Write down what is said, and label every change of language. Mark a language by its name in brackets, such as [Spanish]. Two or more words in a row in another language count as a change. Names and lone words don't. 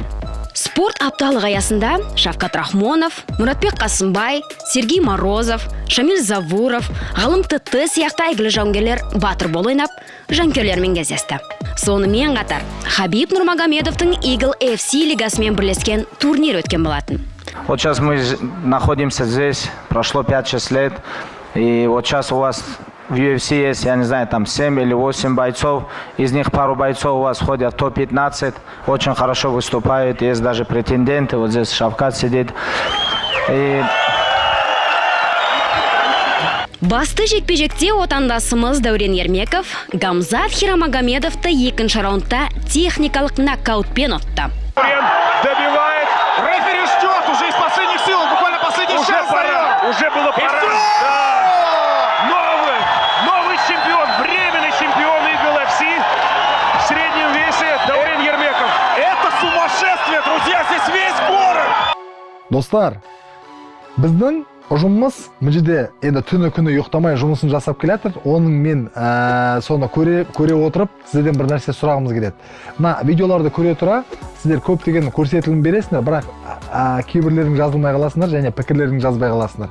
[Kazakh] Спорт апталығы аясында Шавкат Рахмонов, Мұратбек Қасымбай, Сергей Морозов, Шамил Завуров, Ғалым Тыты сияқты әйгілі жауынгерлер батыр бол ойнап, жанкүйерлермен кездесті. Сонымен қатар Хабиб Нурмагомедовтың Eagle FC лигасымен бірлескен турнир өткен болатын. [Russian] Вот сейчас мы находимся здесь, прошло 5-6 лет, и вот сейчас у вас в UFC есть, я не знаю, там 7 или 8 бойцов, из них пару бойцов у вас входят в топ-15, очень хорошо выступают, есть даже претенденты, вот здесь Шавкат сидит. [Kazakh] Басты жекпе-жекте отандасымыз Дәурен Ермеков Гамзат Хирамагомедовты екінші раундта техникалық нокаутпен ұтты. [Russian] Добивает. Рефери ждет уже из последних сил, буквально последний шанс. Уже было пора. Новый чемпион, временный чемпион Eagle FC в среднем весе Дәурен Ермеков. Это сумасшествие, друзья, здесь весь город. [Kazakh] Достар, біздің ұжымымыз мүжеде енді түні күні ұйықтамай жұмысын жасап келатыр. Оның мен соны көре отырып, сіздерден бір нәрсе сұрағымыз келеді. Мына видеоларды көре тұра, сіздер көптеген көрсетілім бересіңдер, бірақ кейбірлерің жазылмай қаласыңдар және пікірлерің жазбай қаласыңдар.